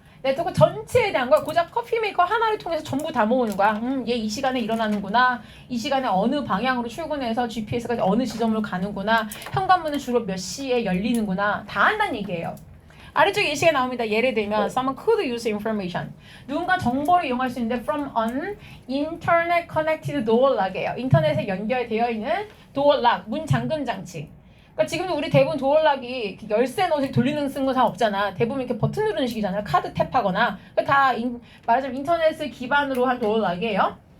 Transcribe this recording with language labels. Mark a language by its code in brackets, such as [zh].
[ko] 네트워크 전체에 대한 걸 고작 커피 메이커 하나를 통해서 전부 다 모으는 거야. 얘 이 시간에 일어나는구나. 이 시간에 어느 방향으로 출근해서 GPS가 어느 지점으로 가는구나. 현관문은 주로 몇 시에 열리는구나. 다 한다는 얘기예요. 아래쪽에 예시가 나옵니다. 예를 들면 [en] someone could use information. [ko] 누군가 정보를 이용할 수 있는데 [en] from an internet connected door lock [ko] 이에요. 인터넷에 연결되어 있는 door lock, 문 잠금 장치. 그러니까 지금도 우리 대부분 도어락이 열쇠 넣어서 돌리는 쓰는 건 다 없잖아. 대부분 이렇게 버튼 누르는 식이잖아요. 카드 탭하거나. 다 말하자면 인터넷을 기반으로 한 도어락이에요.